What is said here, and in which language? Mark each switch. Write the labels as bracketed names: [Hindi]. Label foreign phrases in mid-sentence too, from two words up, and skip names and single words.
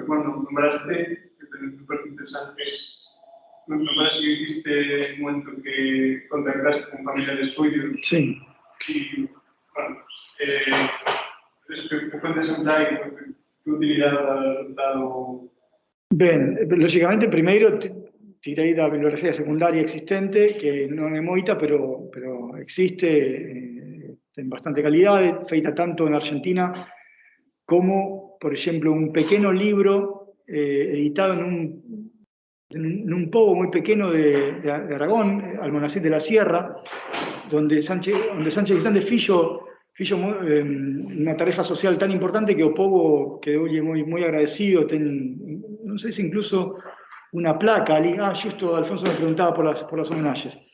[Spanish] Bueno, nombraste, que me parece interesante, me parece que dijiste un momento que contactaste con familiares suyos. Sí. Y, bueno, pues, ¿qué fuentes empleáis? ¿Qué utilidad ha dado? [Galician] Ben, lógicamente primeiro tirei da bibliografía secundaria existente, que non é moita, pero existe, ten bastante calidade, feita tanto en Argentina como, por exemplo, un pequeno libro editado nun pobo moi pequeno de Aragón, Almonacid de la Sierra, donde Sánchez Guisande fixo unha tarefa social tan importante que o povo quedou moi agradecido, non sei se incluso unha placa ali, xusto Alfonso me preguntaba por las homenaxes.